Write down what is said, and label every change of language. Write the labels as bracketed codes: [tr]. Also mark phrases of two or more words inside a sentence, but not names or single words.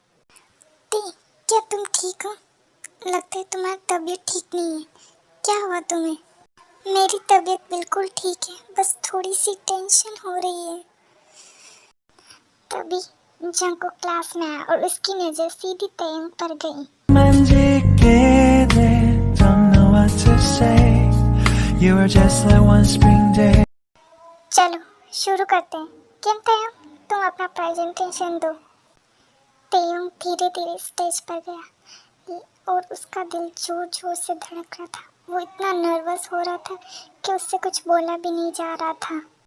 [hi] ते, क्या तुम ठीक हो? लगता है तुम्हारी तबीयत ठीक नहीं है। क्या हुआ तुम्हें? मेरी तबीयत बिल्कुल ठीक है, बस थोड़ी सी टेंशन हो रही है। तभी जंकुक क्लास में आया और उसकी नज़र सीधी तेयंग पर गई। [ko] 만지게 돼. [en] Don't know what to say. You were just like one spring day. [hi] चलो शुरू करते हैं। किम तेयंग, तुम अपना प्रेजेंटेशन दो। तेयंग धीरे धीरे स्टेज पर गया और उसका दिल जोर जोर से धड़क रहा था। वो इतना नर्वस हो रहा था कि उससे कुछ बोला भी नहीं जा रहा था।